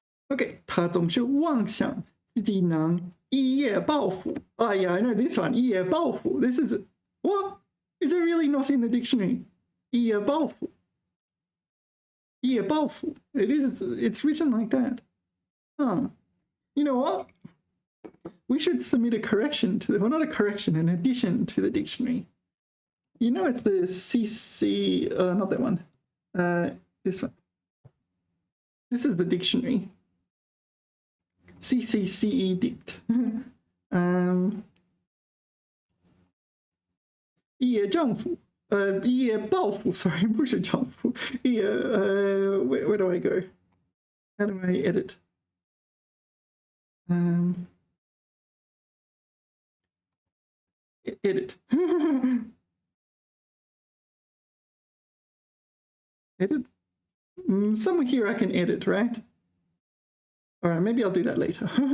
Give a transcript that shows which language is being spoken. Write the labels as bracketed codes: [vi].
[zh] Okay, 他总是妄想自己能一夜暴富. [en] Oh yeah, I know this one. [zh] 一夜暴富. [en] This is what? Is it really not in the dictionary? [zh] 一夜暴富.一夜暴富. [en] It is. It's written like that. Huh. You know what? We should submit a correction to, well, not a correction, an addition to the dictionary. You know, it's the CC, not that one. This one. This is the dictionary. CCCE dict. [zh] 一夜丈夫, 一夜暴富, sorry, 不是丈夫. 一夜, [en] where do I go? How do I edit? Edit. Edit? Somewhere here I can edit, right? All right, maybe I'll do that later.